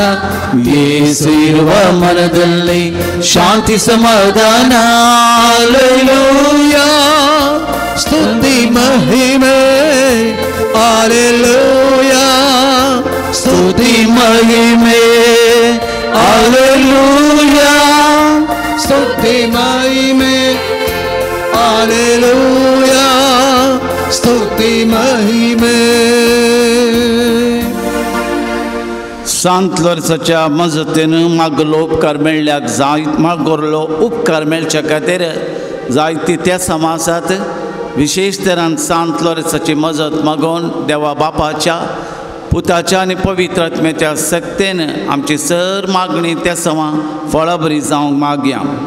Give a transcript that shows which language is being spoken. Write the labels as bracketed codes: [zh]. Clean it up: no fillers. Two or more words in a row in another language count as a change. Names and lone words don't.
[kn] ಯೇಸು ಇರುವ ಮನದಲ್ಲಿ ಶಾಂತಿ ಸಮಾಧಾನ. ಹಲ್ಲೆಲೂಯಾ, ಸ್ತುತಿ ಮಹಿಮೆ, ಹಲ್ಲೆಲೂಯಾ, ಸ್ತುತಿ ಮಹಿಮೆ, हालेलुया ಸ್ತುತಿ ಮಹಿಮೆ ಹಲ್ಲೆಲೂಯಾ ಸ್ತುತಿ ಮಹಿಮೆ [kok] सांत लोर्साच्या मजतीन मागलो उपकार मेळ्ळ्याक जायत मागोरलो उपकार मेळच्या खातीर जायती त्या समासात विशेष तरान सांत लोर्साची मजत मागोवन देवा बापाच्या पुताच्या आनी पवित्र आत्म्याच्या सक्तेन आमची सर मागणी त्या समा फळाबरी जावंक मागया.